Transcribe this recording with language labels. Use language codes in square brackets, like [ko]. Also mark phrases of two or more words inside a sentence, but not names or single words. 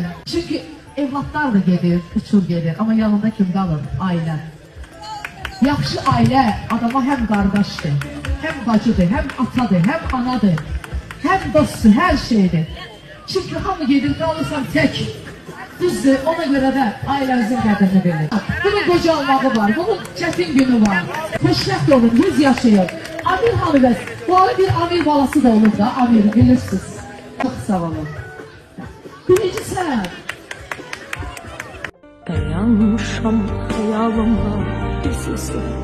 [tr] Çünkü evlatlar da gelir, uçur gelir ama yanında kim kalır? Aile. Yaxşı aile adama hem kardeştir, hem bacıdır, hem atadır, hem anadır, hem dosttur, her şeydir. Çünkü hamı gelir kalırsan tek. [az] Düzdür, ona göre de ailenizin qədrini bilir. Bunun qocalmağı var, bunun çətin günü var. Xoşbəxt olun, 100 yaşayın. Amir hanımız, bu arada bir Amir balası da olur da, Amir bilirsiniz. [tr] Çok sağ olun. Birinci sen. [az] Dayanmışam xəyalımla üz-üzə.